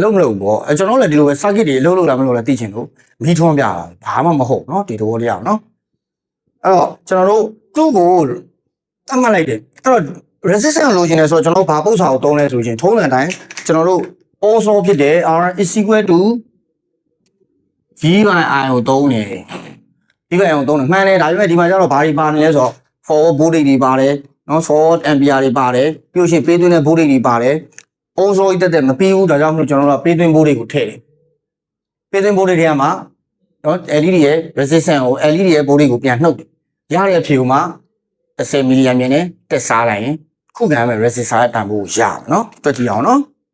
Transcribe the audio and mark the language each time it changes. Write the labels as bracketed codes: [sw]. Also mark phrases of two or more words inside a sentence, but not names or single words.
[my] လုပ်မလုပ်ဘူးဗောကျွန်တော်လည်းဒီလိုပဲ circuit တွေအလုပ်လုပ်တာမလုပ်လဲသိချင်လို့မီးထွန်းပြတာဘာမှမဟုတ်เนาะဒီသဘောတရားเนาะအဲ့တော့ကျွန်တော်တို့သူ့ကိုတတ်မှတ်လိုက်တယ်အဲ့တော့ resistance လိုချ င်တယ်ဆိုတော့ကျွန်တော်ဘာပုတ်စာကိုသုံးလဲဆိုရင်ထုံးစံတိုင်းကျွန်တော်တို့ also ဖြစ်တယ် [en] R is equal to V by I [my] ကိုသုံးတယ် [en] V by I [my] ကိုသုံးတယ်မှန်တယ်ဒါပေမဲ့ဒီမှာကျတော့ဘာတွေပါနေလဲဆိုတော့ [en] forward voltage [my] တွေပါတယ်နော် [en] forward ampere [my] တွေပါတယ်ပြီးလို့ရှိရင်ပေးသွင်းတဲ့ voltage တွေပါတယ် also တက်မပြီးဘူးဒါကြောင့်မလို့ကျွန်တော်တို့ကပေးသွင်း voltage ကိုထည့်တယ်ပေးသွင်း voltage တွေကမှာနော် LED ရဲ့ resistance ကို LED ရဲ့ voltage ကိုပြန်နှုတ်တယ်ရတဲ့အဖြေမှာ10 milliamp နဲ့တက်စားလိုက်ရင်ခုခံရမယ့် resistor ရဲ့တန်ဖိုးကိုရပါနော်တွက်ကြည့်အောင်နော်